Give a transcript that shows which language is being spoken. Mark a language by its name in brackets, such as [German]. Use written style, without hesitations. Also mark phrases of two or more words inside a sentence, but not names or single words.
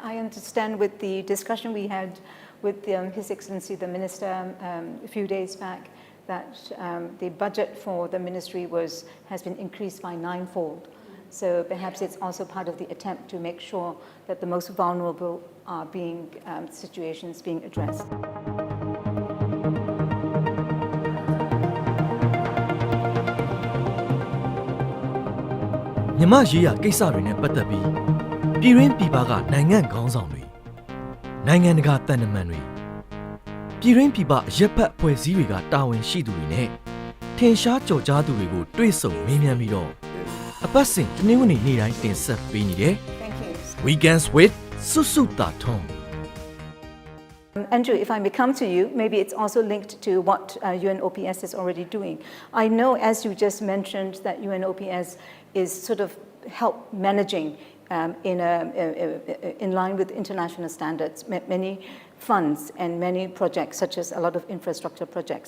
[English] I understand with the discussion we had with His Excellency the Minister a few days back that the budget for the ministry has been increased by 9-fold. So perhaps it's also part of the attempt to make sure that the most vulnerable are situations being addressed. [Burmese] မြန်မာရေးရာကိစ္စတွေနဲ့ပတ်သက်ပြီးပြည်တွင်းပြည်ပကနိုင်ငံခေါင်းဆောင်တွေနိုင်ငံတကာတန်တမန်တွေပြည်တွင်းပြည်ပရပ်ဖက်အဖွဲ့အစည်းတွေကတာဝန်ရှိသူတွေနဲ့ထင်ရှားကြော်ကြားသူတွေကိုတွေ့ဆုံမေးမြန်းပြီးတော့အပတ်စဉ်တနင်္ဂနွေနေ့တိုင်းတင်ဆက်ပေးနေတယ် Weekends with Susu Tathong. [English] Andrew, if I may come to you, maybe it's also linked to what UNOPS is already doing. I know, as you just mentioned, that UNOPS is sort of help managing in line with international standards, many funds and many projects, such as a lot of infrastructure projects.